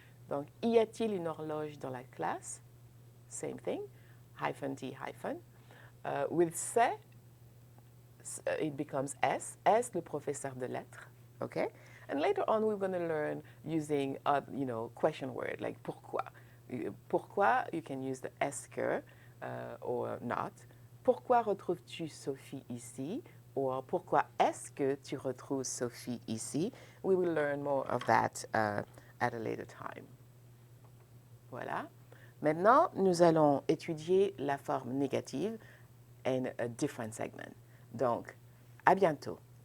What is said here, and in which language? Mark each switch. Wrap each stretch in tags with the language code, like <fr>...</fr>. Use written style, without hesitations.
<fr>Donc, y a-t-il une horloge dans la classe?</fr> <en>Same thing. Hyphen T hyphen. With c'est, it becomes S.</en> <fr>S, le professeur de lettres.</fr> <en>Okay? And later on, we're going to learn using, question word, like pourquoi. Pourquoi, you can use the est-ce que or not.</en> <fr>Pourquoi retrouves-tu Sophie ici? Or pourquoi est-ce que tu retrouves Sophie ici?</fr> <en>We will learn more of that at a later time.</en> <fr>Voilà. Maintenant, nous allons étudier la forme négative</fr> <en>in a different segment.</en> <fr>Donc, à bientôt.</fr>